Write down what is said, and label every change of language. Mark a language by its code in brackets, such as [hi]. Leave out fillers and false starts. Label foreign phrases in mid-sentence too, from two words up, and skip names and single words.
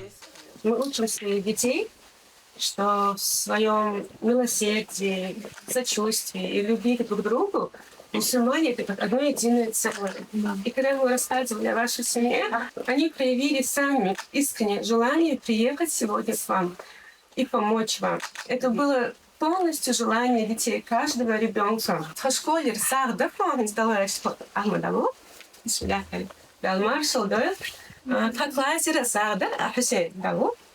[ru] Мы учим своих детей, что в своем милосердии, сочувствии и любви друг к другу мусульмане — это как одно единое целое. И когда мы рассказывали о вашей семье, они проявили сами искреннее желание приехать сегодня к вам и помочь вам. Это было полностью желание детей, каждого ребенка. Хашколер Сарда Флоренс Ахмадалу, Далмар Шалдоев, Таклазера Сарда Хусейн Далу.